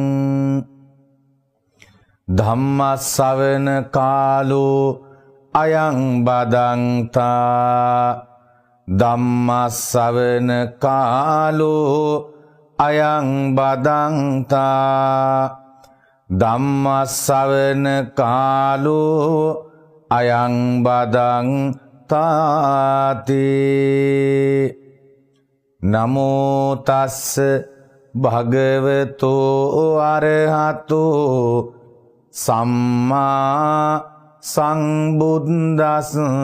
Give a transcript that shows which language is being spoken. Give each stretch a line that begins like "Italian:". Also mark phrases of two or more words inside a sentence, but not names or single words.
Pali: ධම්මස්සවන කාලෝ අයං බදන්තා ධම්මස්සවන කාලෝ අයං බදන්තා ධම්මස්සවන කාලෝ අයං බදන්තාති නමෝ තස්ස භගවතෝ අරහතෝ සම්මා සංබුද්දස්ස